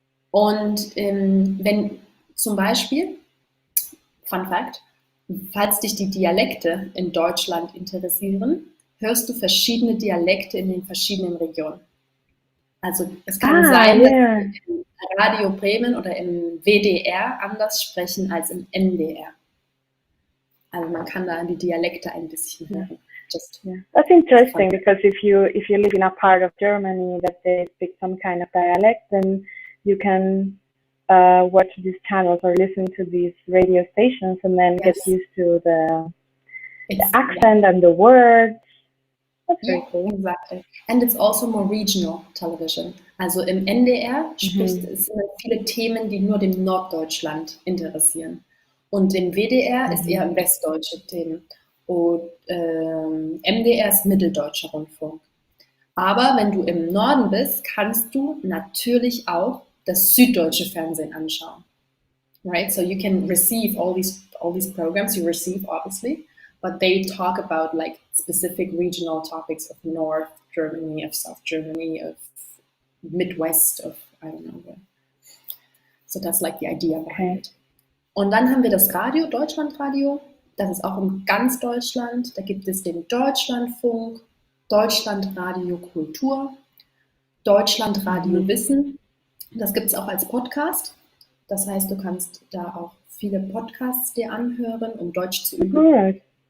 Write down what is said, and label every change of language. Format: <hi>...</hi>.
<de>Und wenn zum Beispiel, Fun Fact, falls dich die Dialekte in Deutschland interessieren, hörst du verschiedene Dialekte in den verschiedenen Regionen. Also es kann sein, dass wir im Radio Bremen oder im WDR anders sprechen als im NDR. Also man kann da die Dialekte ein bisschen hören.</de> <en>That's interesting because if you live in a part of Germany that they speak some kind of dialect, then you can watch these channels or listen to these radio stations and then get used to the accent and the words. That's very cool. Exactly. And it's also more regional television.</en> <de>Also im NDR es sind viele Themen, die nur dem Norddeutschland interessieren. Und im WDR ist eher westdeutsche Themen. Und MDR ist Mitteldeutscher Rundfunk. Aber wenn du im Norden bist, kannst du natürlich auch das süddeutsche Fernsehen anschauen.</de> <en>Right? So you can receive all these programs you receive, obviously, but they talk about like specific regional topics of North Germany, of South Germany, of Midwest, of I don't know where. So that's like the idea behind it.</en> <de>Und dann haben wir das Radio, Deutschlandradio. Das ist auch in ganz Deutschland. Da gibt es den Deutschlandfunk, Deutschlandradio Kultur, Deutschlandradio Wissen. Das gibt es auch als Podcast. Das heißt, du kannst da auch viele Podcasts dir anhören, um Deutsch zu üben.</de>